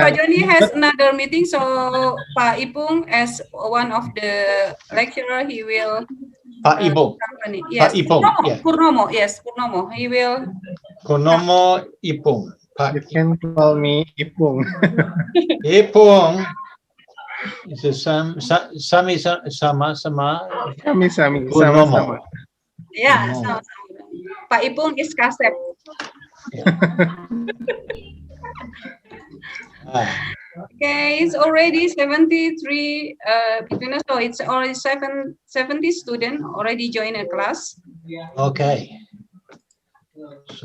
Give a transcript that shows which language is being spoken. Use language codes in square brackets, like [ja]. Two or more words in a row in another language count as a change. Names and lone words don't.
[en] Pak Joni has another meeting, so Pak Ipung, as one of the lecturer, he will. Pak Ipung. Yes, Pak Ipung. Purnomo. Yes, Purnomo. He will. Purnomo Ipung. You can call me Ipung. Ipung. It's a sami sama. Sami. Purnomo. Yeah, sama. Pak Ipung is kasep. Okay, it's already 73 between us, so it's already 70 students already joined a class. Okay. So,